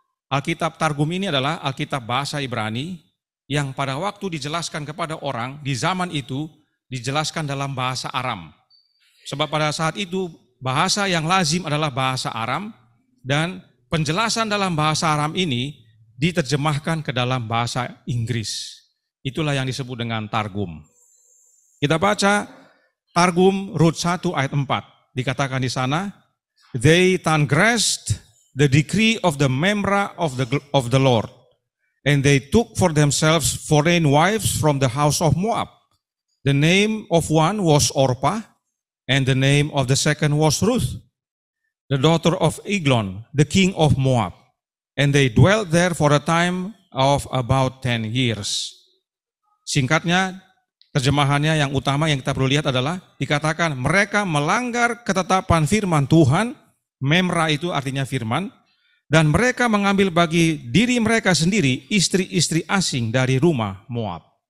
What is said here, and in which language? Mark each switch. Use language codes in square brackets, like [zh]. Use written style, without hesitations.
[id] Alkitab Targum ini adalah Alkitab bahasa Ibrani yang pada waktu dijelaskan kepada orang di zaman itu dijelaskan dalam bahasa Aram. Sebab pada saat itu bahasa yang lazim adalah bahasa Aram dan penjelasan dalam bahasa Aram ini diterjemahkan ke dalam bahasa Inggris. Itulah yang disebut dengan Targum. Kita baca Targum Rut 1 ayat 4. Dikatakan di sana, [en] they transgressed the decree of the memra of the Lord, and they took for themselves foreign wives from the house of Moab. The name of one was Orpah, and the name of the second was Ruth, the daughter of Eglon, the king of Moab. And they dwelt there for a time of about 10 years. [id] Singkatnya, terjemahannya yang utama yang kita perlu lihat adalah dikatakan mereka melanggar ketetapan firman Tuhan, memra itu artinya firman, dan mereka mengambil bagi diri mereka sendiri istri-istri asing dari rumah Moab.